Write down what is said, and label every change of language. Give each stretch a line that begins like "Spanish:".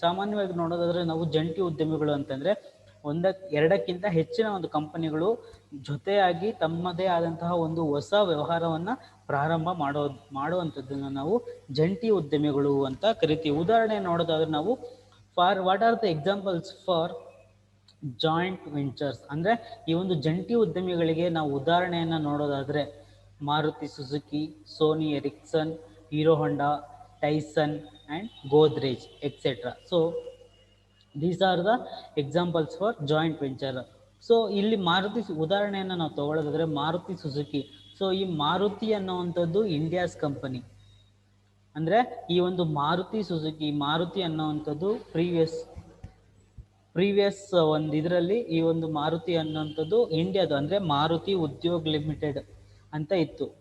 Kannada: ಸಾಮಾನ್ಯವಾಗಿ ನೋಡೋದಾದ್ರೆ ನಾವು ಜಂಟಿ ಉದ್ಯಮಿಗಳು ಅಂತಂದ್ರೆ ಎರಡಕ್ಕಿಂತ ಹೆಚ್ಚಿನ ಒಂದು ಕಂಪನಿಗಳು ಜೊತೆಯಾಗಿ ತಮ್ಮದೇ ಆದಂತಹ ಒಂದು ಹೊಸ ವ್ಯವಹಾರವನ್ನ ಪ್ರಾರಂಭ ಮಾಡುವಂಥದ್ದನ್ನು ನಾವು ಜಂಟಿ ಉದ್ಯಮಿಗಳು ಅಂತ ಕರಿತೀವಿ. ಉದಾಹರಣೆ ನೋಡೋದಾದ್ರೆ ನಾವು
English: what are the examples for joint ventures?
Kannada: ಅಂದ್ರೆ ಈ ಒಂದು ಜಂಟಿ ಉದ್ಯಮಿಗಳಿಗೆ ನಾವು ಉದಾಹರಣೆಯನ್ನ ನೋಡೋದಾದ್ರೆ Maruti Suzuki, Sony Ericsson, Hero Honda, Tyson and Godrej etcetera.
English: So these are the examples for joint venture.
Kannada: So ಇಲ್ಲಿ ಮಾರುತಿ ಉದಾಹರಣೆಯನ್ನ ನಾವು ತಗೊಳ್ಳೋದಾದ್ರೆ ಮಾರುತಿ ಸುಜುಕಿ. ಸೊ ಈ ಮಾರುತಿ ಅನ್ನುವಂಥದ್ದು ಇಂಡಿಯಾಸ್ ಕಂಪನಿ. ಅಂದ್ರೆ ಈ ಒಂದು ಮಾರುತಿ ಅನ್ನುವಂಥದ್ದು ಪ್ರೀವಿಯಸ್ ಒಂದು ಇದರಲ್ಲಿ ಈ ಒಂದು ಮಾರುತಿ ಅನ್ನುವಂಥದ್ದು ಇಂಡಿಯಾದ ಅಂದ್ರೆ ಮಾರುತಿ ಉದ್ಯೋಗ್ ಲಿಮಿಟೆಡ್ ಅಂತ ಇತ್ತು.